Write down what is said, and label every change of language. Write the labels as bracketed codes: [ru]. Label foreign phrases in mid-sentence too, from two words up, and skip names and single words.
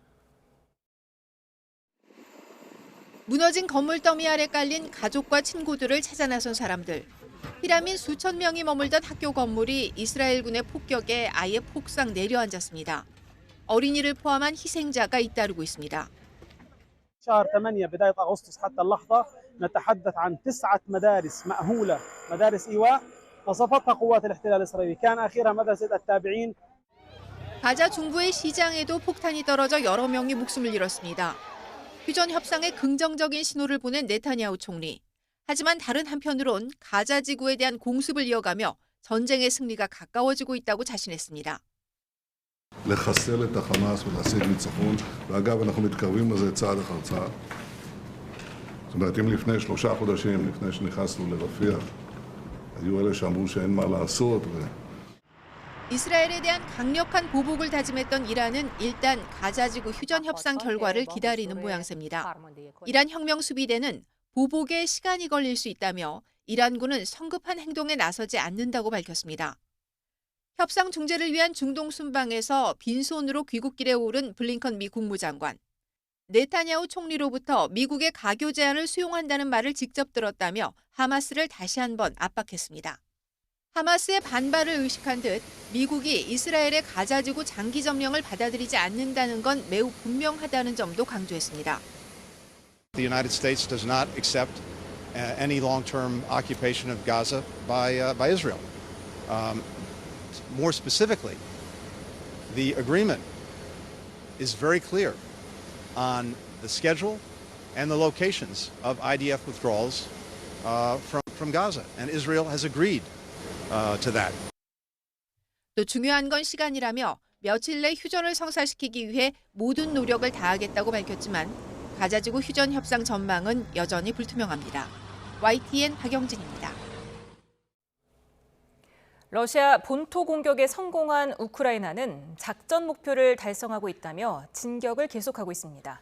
[ko] 무너진 건물 더미 아래 깔린 가족과 친구들을 찾아 나선 사람들. 피라민 수천 명이 머물던 학교 건물이 이스라엘군의 폭격에 아예 폭삭 내려앉았습니다. 어린이를 포함한 희생자가 잇따르고 있습니다. [ar] شهر 8 بداية أغسطس حتى اللحظة نتحدث عن 9 مدارس مأهولة مدارس إيواء قصفتها قوات الاحتلال الإسرائيلي كان آخرها مدرسة التابعين. [ko] 가자 중부의 시장에도 폭탄이 떨어져 여러 명이 목숨을 잃었습니다. 휴전 협상에 긍정적인 신호를 보낸 네타냐후 총리. 하지만 다른 한편으론 가자 지구에 대한 공습을 이어가며 전쟁의 승리가 가까워지고 있다고 자신했습니다. [he] לחסל את החמאס ולהשיג ניצחון, ואגב אנחנו מתקרבים לזה צעד אחר צעד. זאת אומרת, אם לפני 3 חודשים, לפני שנכנסנו לרפיח, היו אלה שאמרו שאין מה לעשות. [ko] 이스라엘에 대한 강력한 보복을 다짐했던 이란은 일단 가자 지구 휴전 협상 결과를 기다리는 모양새입니다. 이란 혁명 수비대는 보복에 시간이 걸릴 수 있다며 이란군은 성급한 행동에 나서지 않는다고 밝혔습니다. 협상 중재를 위한 중동 순방에서 빈손으로 귀국길에 오른 블링컨 미 국무장관. 네타냐후 총리로부터 미국의 가교 제안을 수용한다는 말을 직접 들었다며 하마스를 다시 한번 압박했습니다. 하마스의 반발을 의식한 듯 미국이 이스라엘의 가자지구 장기 점령을 받아들이지 않는다는 건 매우 분명하다는 점도 강조했습니다. [en] The United States does not accept any long-term occupation of Gaza by Israel. More specifically, the agreement is very clear on the schedule and the locations of IDF withdrawals from Gaza, and Israel has agreed to that. [ko] 또 중요한 건 시간이라며 며칠 내 휴전을 성사시키기 위해 모든 노력을 다하겠다고 밝혔지만 가자지구 휴전 협상 전망은 여전히 불투명합니다. YTN 박영진입니다. 러시아 본토 공격에 성공한 우크라이나는 작전 목표를 달성하고 있다며 진격을 계속하고 있습니다.